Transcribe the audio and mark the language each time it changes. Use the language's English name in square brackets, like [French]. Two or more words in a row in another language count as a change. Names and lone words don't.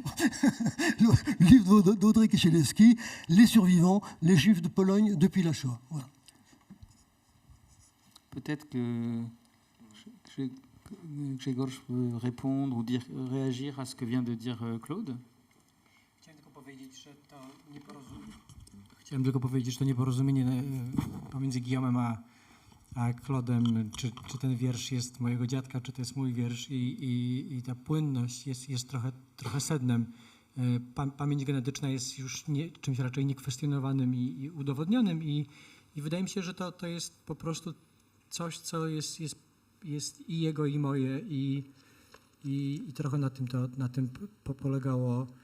[French] Le livre d'Audrey Kisielewski, Les survivants, les Juifs de Pologne depuis la Shoah. Voilà. Peut-être que Grzegorz peut répondre ou réagir à ce que vient de dire Claude. [Polish] Chciałem tylko powiedzieć, że to nieporozumienie pomiędzy Guillaumem a Claude'em, czy ten wiersz jest mojego dziadka, czy to jest mój wiersz i ta płynność jest trochę sednem. Pamięć genetyczna jest już czymś raczej niekwestionowanym i udowodnionym i wydaje mi się, że to jest po prostu coś, co jest i jego, i moje i trochę na tym polegało.